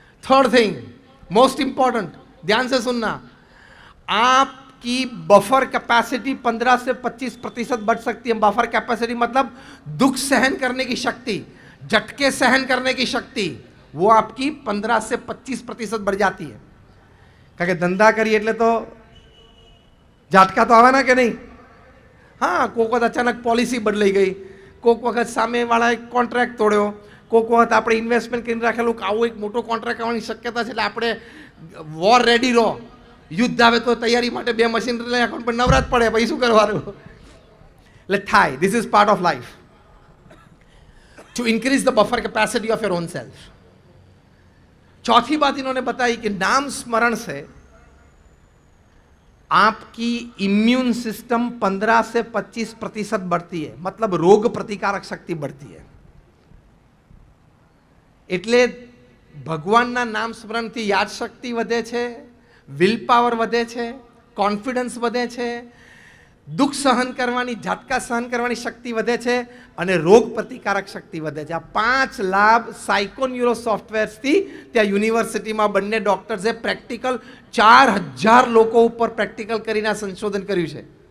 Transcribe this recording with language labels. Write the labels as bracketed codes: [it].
[en] third thing, most important, [hi] ध्यान से सुनना, आप की बफर कैपेसिटी 15 से 25% बढ़ सकती है. बफर कैपेसिटी मतलब दुख सहन करने की शक्ति, झटके सहन करने की शक्ति, वो आपकी 15 से 25% बढ़ जाती है. [gu] કારણ કે ધંધા કરીએ એટલે તો ઝાટકા તો આવવાના કે નહીં. હા, કોઈક વખત અચાનક પોલિસી બદલાઈ ગઈ, કોઈક વખત સામેવાળાએ કોન્ટ્રાક્ટ તોડ્યો, કોઈક વખત આપણે ઇન્વેસ્ટમેન્ટ કરીને રાખેલું કે આવો એક મોટો કોન્ટ્રાક્ટ આવવાની શક્યતા છે એટલે આપણે વોર રેડી રહો, યુદ્ધ આવે તો તૈયારી માટે 2 મશીનરી લઈ અકાઉન્ટ પર નવરાત પડે, પછી શું કરવાનું. એટલે થાય. [en] this is part of life to increase the buffer [hi] capacity of your own self. चौथी बात इन्होंने बताई कि नाम स्मरण से आपकी इम्यून सिस्टम 15 से 25% बढ़ती है, मतलब रोग प्रतिकारक शक्ति बढ़ती है. [gu] એટલે ભગવાનના નામ સ્મરણથી યાદ શક્તિ વધે છે, વિલ પાવર વધે છે, કોન્ફિડન્સ વધે છે, દુઃખ સહન કરવાની, ઝાટકા સહન કરવાની શક્તિ વધે છે અને રોગ પ્રતિકારક શક્તિ વધે છે. આ 5 લાભ સાયકો ન્યુરો સોફ્ટવેર્સથી ત્યાં યુનિવર્સિટીમાં બંને ડોક્ટર્સે પ્રેક્ટિકલ 4000 લોકો ઉપર પ્રેક્ટિકલ કરીને આ સંશોધન કર્યું છે.